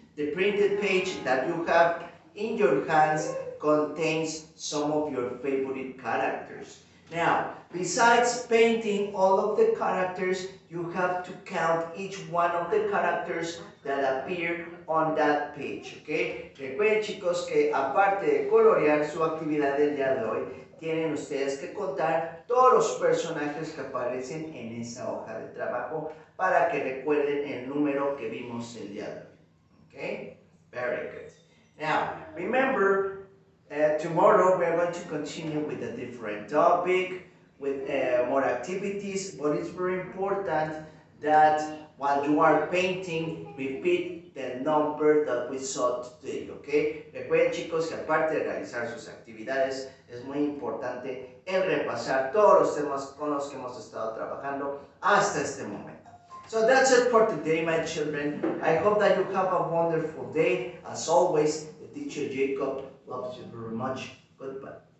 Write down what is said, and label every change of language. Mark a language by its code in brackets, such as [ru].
[en] The printed page that you have in your hands contains some of your favorite characters. Now, besides painting all of the characters, you have to count each one of the characters that appear on that page, ¿ok? [es] Recuerden, chicos, que aparte de colorear su actividad del día de hoy, tienen ustedes que contar todos los personajes que aparecen en esa hoja de trabajo para que recuerden el número que vimos el día de hoy, ¿ok? [en] Very good. Now, remember, tomorrow we are going to continue with a different topic, with more activities, but it's very important that while you are painting, repeat the number that we saw today, ¿ok? [es] Recuerden, chicos, que aparte de realizar sus actividades, es muy importante el repasar todos los temas con los que hemos estado trabajando hasta este momento. [en] So that's it for today, my children. I hope that you have a wonderful day. As always, the teacher Jacob loves you very much. Goodbye.